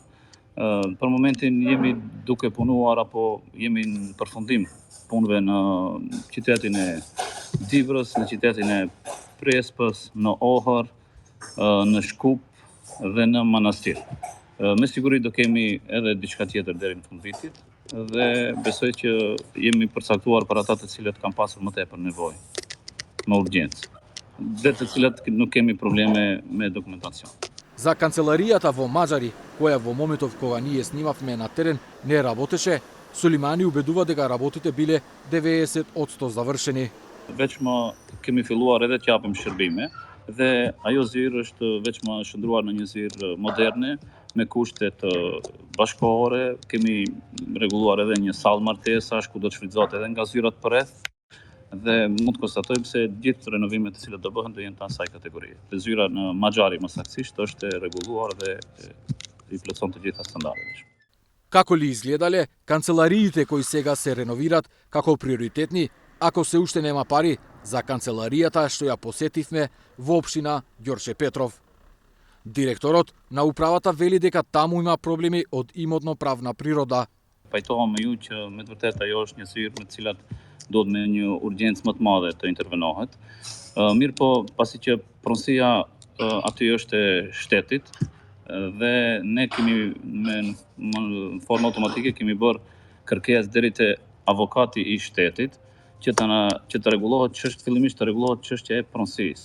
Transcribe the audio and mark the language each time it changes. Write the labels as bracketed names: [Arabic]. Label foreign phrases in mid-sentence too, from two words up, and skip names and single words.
[Albanian] Për momentin jemi duke punuar apo jemi në përfundim punëve në qytetin e Divrës, në qytetin e Prespës, në Ohër, në Shkup dhe në Manastir. Me siguri do kemi edhe diçka tjetër deri në fund vitit dhe besoj që jemi përcaktuar për ata të cilët kanë pasur më tepër nevojë, me urgjencë, dhe të cilët nuk kemi probleme me dokumentacion. [Macedonian] За канцеларијата во Маđари, која во моментов кога ние снимавме на терен не работеше, Сулеймани убедува дека работите биле 90% завршени. [Albanian] Veçmë kemi filluar edhe të japim shërbime dhe ajo zyrë është veçmë shndruar në një zyrë moderne me kushte të bashkëkohore. Kemi rregulluar edhe një sallë martesash ku do të shfrytëzohet edhe nga zyrat përreth dhe mund të konstatojmë se gjithë renovimet të cilat do bëhen do jenë të asaj kategorie. Dhe zyra në Mađari më saktësisht është e rregulluar dhe i plotson të gjitha standardet. [Macedonian] Како ли изгледале канцелариите кои сега се реновираат како приоритетни, ако се уште нема пари за канцеларијата што ја посетивме во општина Ѓорче Петров. Директорот на управата вели дека таму има проблеми од имотно-правна природа. [Albanian] Pajtohem me ju që me të vërtetë ajo është një zyrë me të cilat duhet me një urgjencë më të madhe të intervenohet. Mirë po, pasi që pronësia aty është e shtetit dhe ne kemi në formë automatike kemi bërë kërkesë deri te avokati i shtetit që të rregullohet fillimisht të rregullohet çështja e pronësisë.